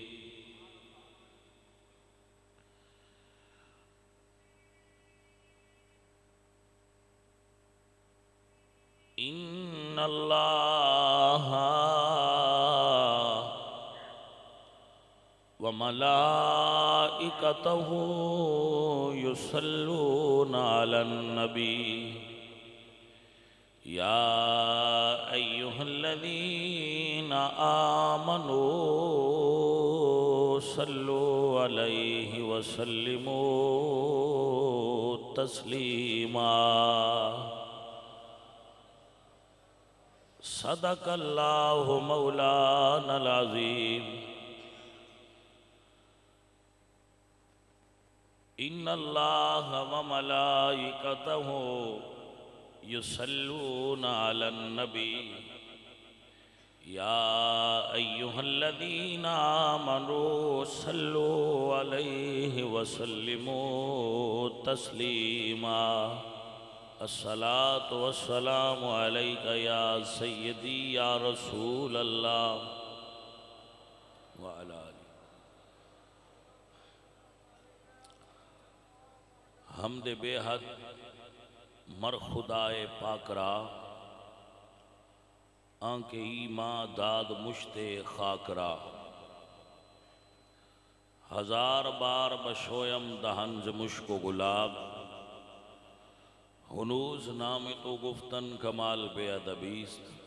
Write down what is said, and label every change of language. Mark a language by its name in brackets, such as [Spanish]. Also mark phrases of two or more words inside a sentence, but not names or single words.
[Arabic] إن الله و ملائكته يصلون على النبي يا أيها الذين آمنوا صلوا عليه وسلموا تسليما صدق الله مولانا العظيم إن الله و ملائكته يصلون على النبي يا أيها الذين آمنوا صلوا عليه وسلموا تسليما الصلاة والسلام عليك يا سيدي يا رسول الله [Persian] و الا حمد بی‌حد مر خدای پاک‌را آنکه ایمان داد مشت خاک‌را هزار بار بشویم دهن ز مشک و گلاب هنوز نام تو گفتن کمال بی‌ادبیست